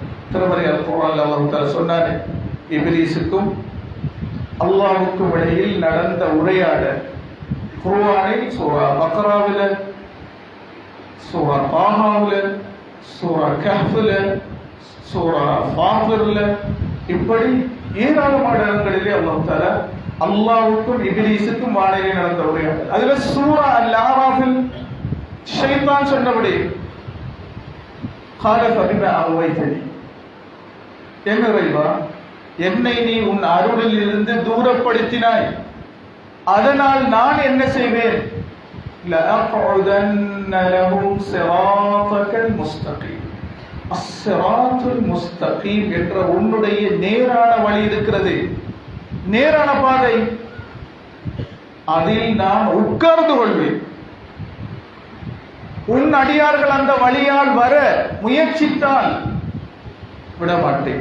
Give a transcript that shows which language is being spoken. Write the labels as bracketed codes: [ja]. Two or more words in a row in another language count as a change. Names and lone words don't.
[ta] திருமறை அல்-குர்ஆன்ல அல்லாஹ் சொன்னார், இப்லீஸுக்கும் அல்லாஹ்வுக்கும் இடையில் நடந்த உரையாடல் குர்ஆனில் சூரா பக்ராவில, சூரா தாஹாவில, சூரா கஹ்ஃபில, சூரா ஃபாத்திர்ல, இப்படி ஏராளமான இடங்களிலே [ar] الله تعالى [ta] அல்லாஹ்வுக்கும் இப்லீஸுக்கும் வாழையிலே நடந்த உரையாடல். அதுல சூரா அல்-ஆராஃபில் ஷைத்தான் சொன்னபடி [ar] قال فبما أغويتني [ta] என் இறைவா, என்னை நீ உன் அருளில் இருந்து தூரப்படுத்தினாய், அதனால் நான் என்ன செய்வேன்? [ar] لأقعدن لهم صراطك المستقيم. الصراط المستقيم [ta] என்ற உன்னுடைய நேரான வழி இருக்கிறது, நேரான பாதை, அதில் நான் உட்கார்ந்து கொள்வேன். உன் அடியார்கள் அந்த வழியால் வர முயற்சித்தால் விடமாட்டேன்.